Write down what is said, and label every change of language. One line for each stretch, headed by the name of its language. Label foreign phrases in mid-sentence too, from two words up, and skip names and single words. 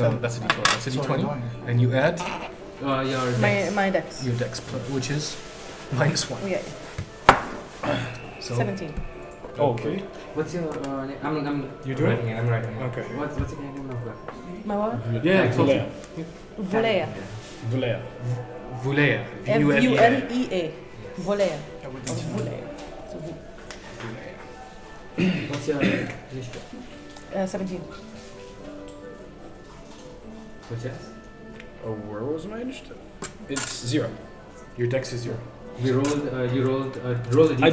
English: No, that's a d20. That's a Sorry, d20. doing. And you add Your My, dex. my dex. your dex, which is -1. Oh, yeah. So 17. okay. What's your name? I'm You do it? writing it. I'm writing it. Okay. What's your name of that? My what? Yeah, Like Vulea. Volea. Vulea. Vulea. Vulea. Volea. I would Or eat Volea. So, What's your initiative? 17. What's yours? Oh, where was my initiative? It's 0. Your dex is 0. We rolled. You rolled a d20.